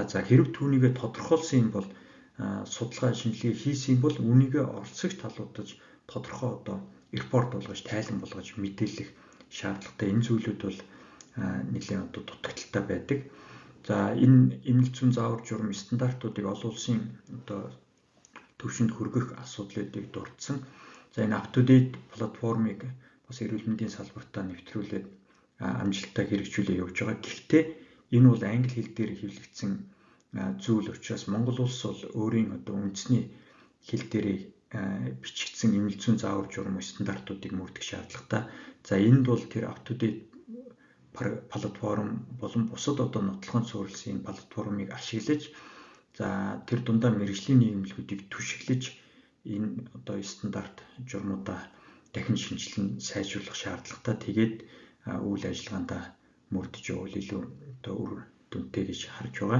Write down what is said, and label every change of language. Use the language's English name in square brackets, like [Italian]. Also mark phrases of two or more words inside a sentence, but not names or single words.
[Mongolian] За хэрэг түүнийгээ тодорхойлсон юм бол судалгаа шинжилгээ хийсэн бол үнийгээ оролцогч талуудаж тодорхой репорт болгож, тайлан болгож мэдээлэх шаардлагатай. Энэ зүйлүүд бол нэлээд дутагдaltaй байдаг. За энэ эмнэлэг зүйн заавар журам стандартуудыг олон улсын төвшөнд хүргэх асуудлуудыг дурдсан. За энэ up-to-date платформыг бас эрүүл мэндийн салбартаа нэвтрүүлээд амжилттай хэрэгжүүлээ явж байгаа. Гэхдээ энэ бол англи хэл дээр хэвлэгдсэн зүйл учраас Монгол улс бол өөрийн үндэсний хэл дээрээ бичигдсэн эмнэлэг зүйн заавар журам стандартуудыг мөрдөх шаардлагатай. За энд бол тэр up-to-date платформ болон бусад нотлохонд суурилсан энэ платформыг ашиглаж, за тэр дундаа мэргэжлийн нийгэмлэгүүдийг түшиглэж энэ стандарт журмуудаа дахин шинжилэн сайжруулах шаардлагатай. Тэгээд үйл ажиллагаандаа мөрдөж явуул илүү үр дүнтэй гэж харж байгаа.